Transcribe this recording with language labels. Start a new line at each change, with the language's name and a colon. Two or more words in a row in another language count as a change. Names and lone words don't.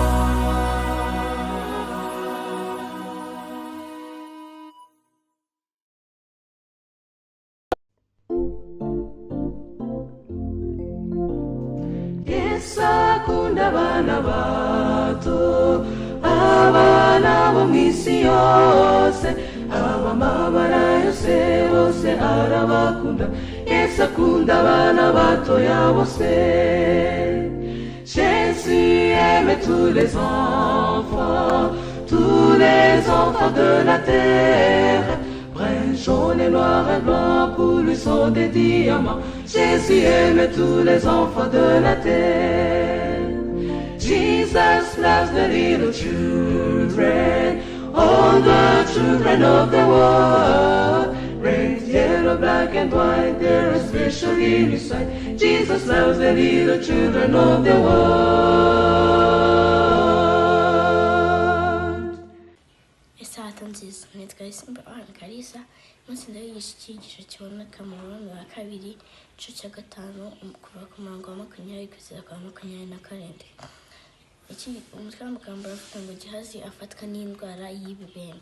Kinyarwanda: Yesu akunda abana bato, abana bo mu isi yose, abamabara yose bose arabakunda. Yesu akunda abana batoya bose.
French: Jésus aime tous les enfants de la terre. Brun, jaune et noir et blanc, pour lui sont des diamants. Jésus aime tous les enfants de la terre.
English: Jesus loves the little children, all the children of the world. Red, yellow, black and white, they're special in His sight. Jesus loves the little children of the world.
Kinyarwanda: Isaha nziza nitwa Isimba Kalisa munsi ndayigisha icyigisho kiboneka mu rurimi rwa kabiri igice cya gatanu kuva ku murongo wa 20 kugeza ku 27. Umutwe w'amagambo aravuga ngo Gehazi afatwa n'indwara y'ibibembe.